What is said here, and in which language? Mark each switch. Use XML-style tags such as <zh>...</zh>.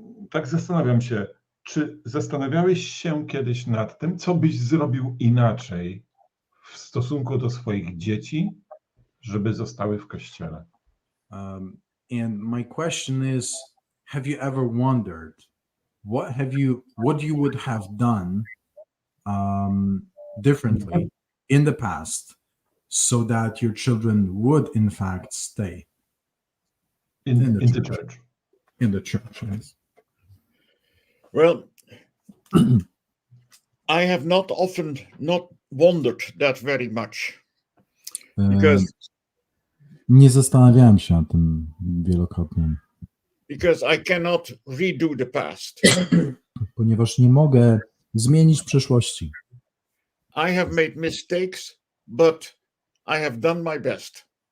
<pl>Tak zastanawiam się, czy zastanawiałeś się kiedyś nad tym, co byś zrobił inaczej w stosunku do swoich dzieci, żeby zostały w kościele?</pl> <en>And my question is, have you ever wondered what you would have done differently in the past so that your children would in fact stay in the church? In the church, yes. Well, I have not wondered that very much because</en> <pl>nie zastanawiałem się nad tym wielokrotnie.</pl> <en>Because I cannot redo the past.</en> <pl>Ponieważ nie mogę zmienić przeszłości.</pl> <en>I have made mistakes, but I have done my best.</en>